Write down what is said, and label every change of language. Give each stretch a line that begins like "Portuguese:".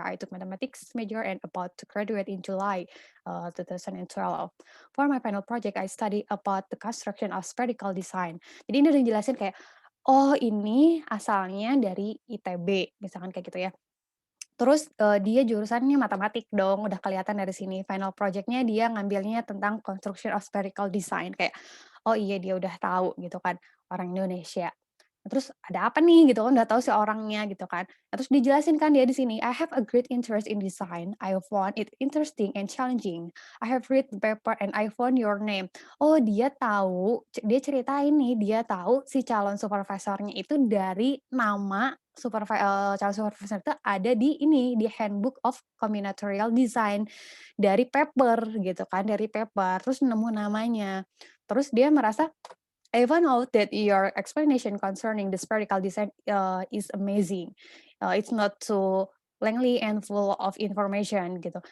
English: I took mathematics major and about to graduate in July, 2012. For my final project, I study about the construction of spherical design."
Indonesian: Jadi ini udah jelasin kayak, oh ini asalnya dari ITB, misalkan kayak gitu ya. Terus, dia jurusannya matematik dong, udah kelihatan dari sini. Final project-nya dia ngambilnya tentang
English: construction of spherical design,
Indonesian: kayak, oh iya dia udah tahu gitu kan, orang Indonesia. Terus ada apa nih gitu kan, udah tahu si orangnya gitu kan. Nah, terus dijelasin kan dia di sini,
English: "I have a great interest in design. I found it interesting and challenging. I have read the paper and I found your name."
Indonesian: Oh dia tahu, dia ceritain nih, dia tahu si calon supervisornya itu dari nama calon supervisor itu ada di ini, di Handbook of Combinatorial Design, dari paper gitu kan, dari paper, terus nemu namanya. Terus dia merasa,
English: "I found out that your explanation concerning the spherical design, is amazing. It's not too lengthy and full of information," gitu.